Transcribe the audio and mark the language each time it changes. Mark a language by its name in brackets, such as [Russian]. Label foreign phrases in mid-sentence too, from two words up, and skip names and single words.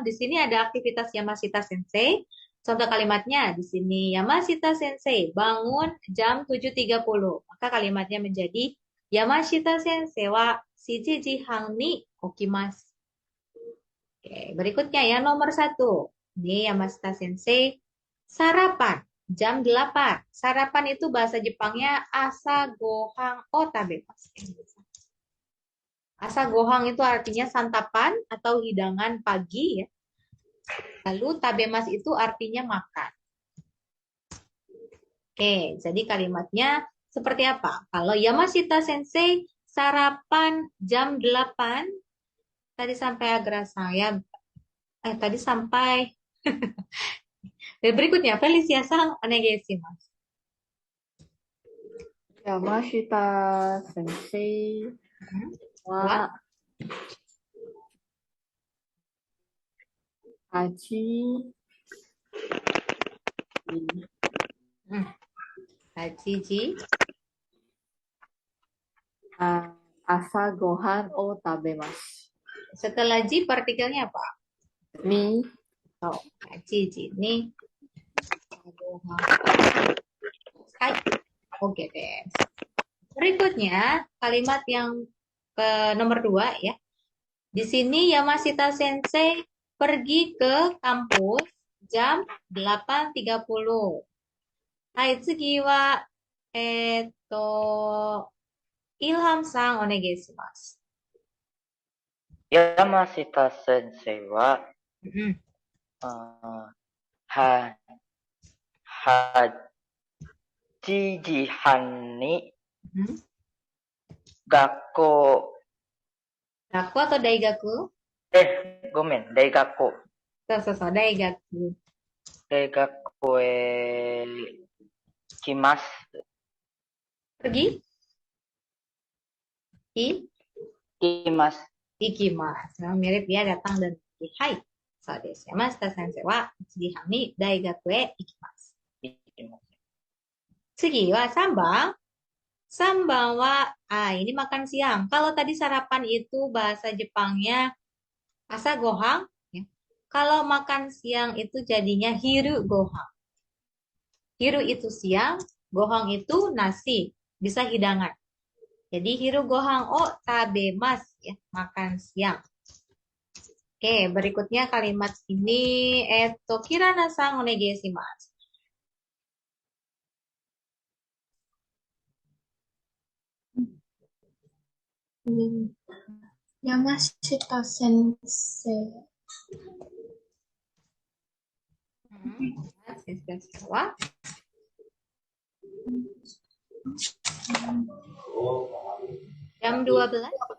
[Indonesian] Di sini ada aktivitas Yamashita Sensei. Contoh kalimatnya di sini Yamashita Sensei bangun jam 7.30. Maka kalimatnya menjadi [Japanese] 山下先生は7:30に起きます. [Indonesian] Oke, berikutnya ya nomor 1. Ini Yamashita Sensei sarapan jam 8. Sarapan itu bahasa Jepangnya [Japanese] 朝ごはんを食べます. 朝ごはん [Indonesian] itu artinya santapan atau hidangan pagi ya. Lalu tabemas itu artinya makan. Oke, jadi kalimatnya seperti apa? Kalau Yamashita Sensei sarapan jam 8, tadi sampai agra saya, tadi sampai, dan berikutnya, [Japanese] Feliciaさん、お願いします. 山下先生は 8 時朝ごはんを食べます。 [Indonesian] Setelah ji partikelnya apa? Mi [Japanese] Oh, 8時に Hai. [Indonesian] Oke deh. Berikutnya kalimat yang nomor 2 ya. Di sini Yamashita Sensei pergi ke kampus jam 8.30. [Japanese] はい、次はIlhamさんお願いします. 山下先生は Mm-mm. 8時半に Mm-mm. 学校 [Indonesian] Gaku atau daigaku? [Japanese] ごめん、大学校 Daigaku. 大学へ来ます. [Indonesian] Pergi? [Japanese] Kimasu. Ikimasu. [Indonesian] Nah, mirip ya, datang dan pergi. [Japanese] はい。そうです. 山下先生は次に大学へ行きます. 次は3番。3番は, [Indonesian] ini makan siang. Kalau tadi sarapan itu bahasa Jepangnya [Japanese] 朝ごはん. [Indonesian] Ya. Kalau makan siang itu jadinya [Japanese] 昼ごはん. [Indonesian] Hiru itu siang, gohang itu nasi, bisa hidangan. [Japanese] Jadi 昼ごはんを食べます, [Indonesian] ya, makan siang. Oke, berikutnya kalimat ini, [Japanese] kiranaさんお願いします. Yamashita sensei. 先生は jam 12.